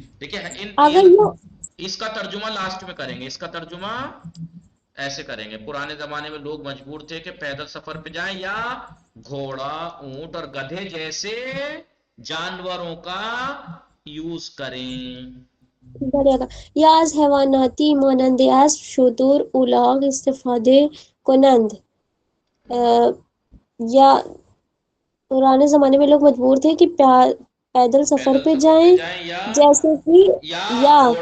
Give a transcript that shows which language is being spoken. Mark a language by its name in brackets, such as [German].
[Urdu] دیکھیں اس کا ترجمہ لاسٹ میں کریں گے. اس کا ترجمہ ایسے کریں گے. پرانے زمانے میں لوگ مجبور تھے کہ پیدل سفر پہ جائیں یا گھوڑا اونٹ اور گدھے جیسے جانوروں کا یوز کریں. [Persian] یا از حیواناتی مانند اسب شتر الاغ استفاده کنند. [Urdu] یا پرانے زمانے میں لوگ مجبور تھے کہ پیدل سفر پہ جائیں جیسے کہ یا